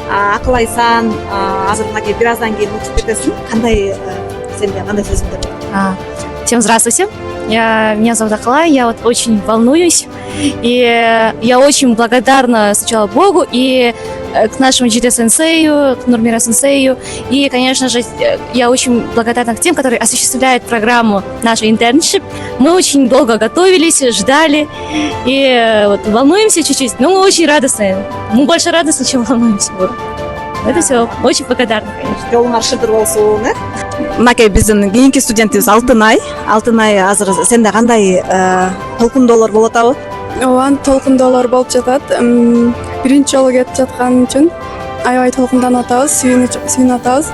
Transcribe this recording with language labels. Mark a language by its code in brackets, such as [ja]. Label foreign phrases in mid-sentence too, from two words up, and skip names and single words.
[ky] акыл азыр мынакей бир аздан кийин учуп кетесиң. Сенде кандай сезимдер бар? [ru] Всем здравствуйте. Меня зовут Акалай, я вот очень волнуюсь, и я очень благодарна сначала Богу и к нашему GT-сенсею, к Нурмира-сенсею, и, конечно же, я очень благодарна к тем, которые осуществляют программу нашей интерншип. Мы очень долго готовились, ждали, и вот волнуемся чуть-чуть, но мы очень радостны. Мы больше радостны, чем волнуемся. Вот. Это все. Очень благодарна, конечно. [ky] Жолуңар шыдыр болсун, Мынакей биздин кийинки студентибиз Алтынай. Алтынай азыр сенде кандай толкундоолор болуп атабы? Ооба, толкундоолор болуп жатат. Биринчи жолу кетип жаткан үчүн аябай толкунданып атабыз, сүйүнүп атабыз.